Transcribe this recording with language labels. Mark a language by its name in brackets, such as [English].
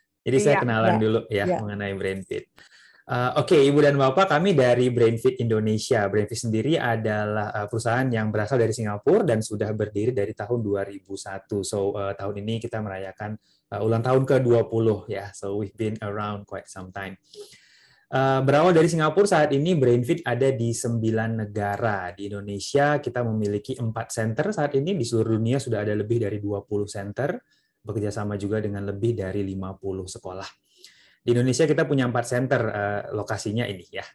[Indonesian] Jadi saya kenalan dulu ya mengenai BrainFit. Oke, Ibu dan Bapak, kami dari BrainFit Indonesia. BrainFit sendiri adalah perusahaan yang berasal dari Singapura dan sudah berdiri dari tahun 2001. So, tahun ini kita merayakan ulang tahun ke-20 ya. [English] So, we've been around quite some time. [Indonesian] Berawal dari Singapura, saat ini BrainFit ada di 9 negara. Di Indonesia kita memiliki 4 center saat ini. Di seluruh dunia sudah ada lebih dari 20 center. Bekerja sama juga dengan lebih dari 50 sekolah. Di Indonesia kita punya 4 center lokasinya ini ya.